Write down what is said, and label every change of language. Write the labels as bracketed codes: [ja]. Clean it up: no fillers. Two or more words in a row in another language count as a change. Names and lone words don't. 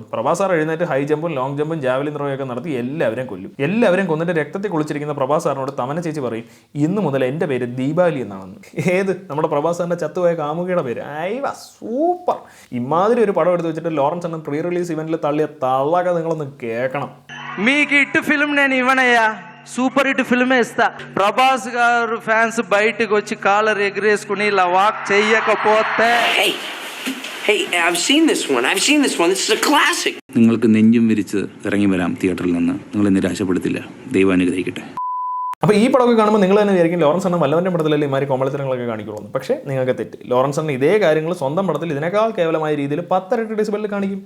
[ml] പ്രഭാസ് സാർ എഴുന്നേറ്റ് [en] high jump long jump javelin throw [ml] നടത്തി എല്ലാവരെയും കൊല്ലും. എല്ലാവരെയും കൊന്നിട്ട് രക്തത്തിൽ കുളിച്ചിരിക്കുന്ന പ്രഭാസ് സാറിനോട് തമന്ന ചേച്ചി പറയും ഇന്ന് മുതൽ എൻ്റെ പേര് ദീപാവലി എന്നാണെന്ന്. ഏത് നമ്മുടെ പ്രഭാസ് സാറിന്റെ ചത്തുപോയ കാമുകിയുടെ പേര്. അയ്യ സൂപ്പർ. ഇമാതിരി ഒരു പടം എടുത്ത് വെച്ചിട്ട് ലോറൻസ് അണ്ണൻ [en] pre release event [ml] തള്ളിയ തള്ളൊക്കെ നിങ്ങളൊന്ന് കേൾക്കണം. [te] మీకు ఇట్టు ఫిల్మ్ నేను ఇవ్వనయ్యా, [en] super hit film [te] ఇస్తా. ప్రభాస్ గారు ఫ్యాన్స్ బయటకు వచ్చి కాలర్ ఎగరేసుకుని ఇలా వాక్ చెయ్యకపోతే [ml] നിങ്ങൾക്ക് നെഞ്ചും വിരിച്ച് ഇറങ്ങി വരാം തിയേറ്ററിൽ നിന്ന്. നിങ്ങളെ നിരാശപ്പെടുത്തില്ല. ദൈവം അനുഗ്രഹിക്കട്ടെ. അപ്പോൾ ഈ പടമൊക്കെ കാണുമ്പോൾ നിങ്ങൾ തന്നെ വിചാരിക്കും ലോറൻസ് അണ്ണൻ വല്ലവൻ്റെ പടത്തിലല്ലേ ഇമാരി കോമളിത്തരങ്ങളൊക്കെ കാണിക്കുള്ളൂ. പക്ഷേ നിങ്ങൾക്ക് തെറ്റ്. ലോറൻസ് അണ്ണൻ ഇതേ കാര്യങ്ങൾ സ്വന്തം പടത്തിൽ ഇതിനേക്കാൾ കേവലമായ രീതിയിൽ 10 ഇരട്ടി ഡെസിബലിൽ കാണിക്കും.